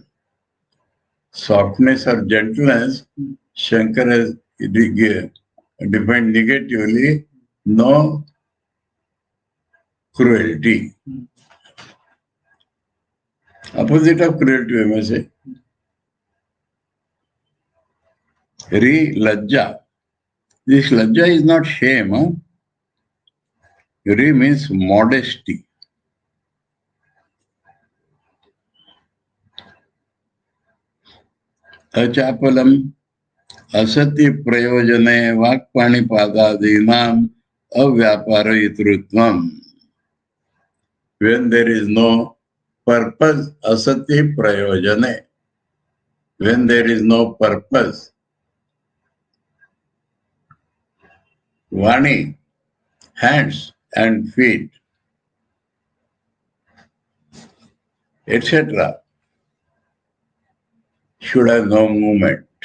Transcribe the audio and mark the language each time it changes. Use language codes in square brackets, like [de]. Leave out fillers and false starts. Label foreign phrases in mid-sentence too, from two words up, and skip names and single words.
[en] Softness or gentleness, Shankara has defined negatively, no cruelty. Opposite of cruelty, we may say. Lajja. This lajja is not shame. Huh? Re means modesty. [sa] अचापलम् असति प्रयोजने वाक्पाणिपादादीनाम् अव्यापारयितृत्वम्. [en] When there is no purpose, [sa] असति प्रयोजने. [en] When there is no purpose, Vani, hands and feet, etc., should have no movement.